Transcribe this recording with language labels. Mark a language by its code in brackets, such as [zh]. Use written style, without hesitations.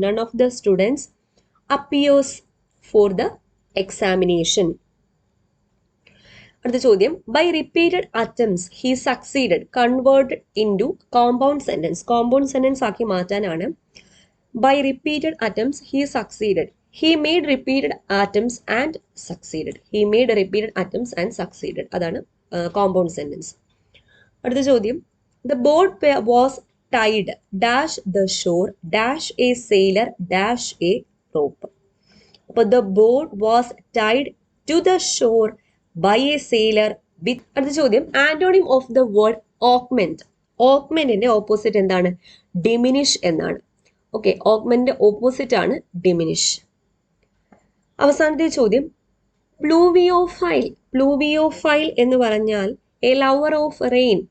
[en] None of the students appears for the examination. [ml] അടുത്ത ചോദ്യം [en] By repeated attempts he succeeded. Convert into compound sentence. Compound sentence [ml] ആക്കി മാറ്റാനാണ്. [en] By repeated attempts he succeeded. He made repeated attempts and succeeded. He made repeated attempts and succeeded. [ml] അതാണ് compound sentence. അടുത്ത ചോദ്യം [en] the boat was tied dash the shore dash a sailor dash a rope. [ml] അപ്പോൾ [en] the boat was tied to the shore by a sailor with. [ml] അടുത്ത ചോദ്യം [en] Antonym of the word augment. [ml] augmentന്റെ opposite എന്താണ്? diminish എന്നാണ്. Okay, augmentന്റെ opposite ആണ് diminish. അവസാനത്തെ ചോദ്യം പ്ലൂവിയോഫൈൽ. പ്ലൂവിയോഫൈൽ എന്ന് പറഞ്ഞാൽ [en] A lover of rain.